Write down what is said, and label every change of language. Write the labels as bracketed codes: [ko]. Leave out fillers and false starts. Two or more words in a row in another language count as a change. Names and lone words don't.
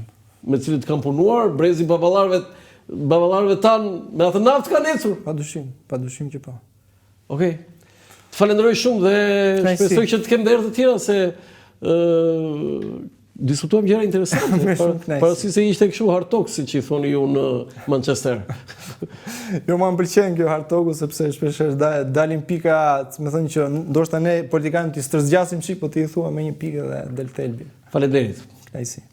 [sq] Me të cilët kanë punuar, brezi baballarëve tanë me atë naftë kanë ecur. Padyshim që po. Okej. Të falenderoj shumë dhe shpresoj që të kem dhe herë të tjera se diskutuam gjëra interesante. Parasi se ishte kështu [en] hard talk, [sq] siç i thoni ju në Manchester. Jo, më pëlqen kjo [en] hard talk [sq] sepse shpesh dalin pika, më thënë që ndoshta ne politikanët i stërzgjasim çik, po ti i thua me një pikë dhe del thelbi. Faleminderit. Kënaqësi.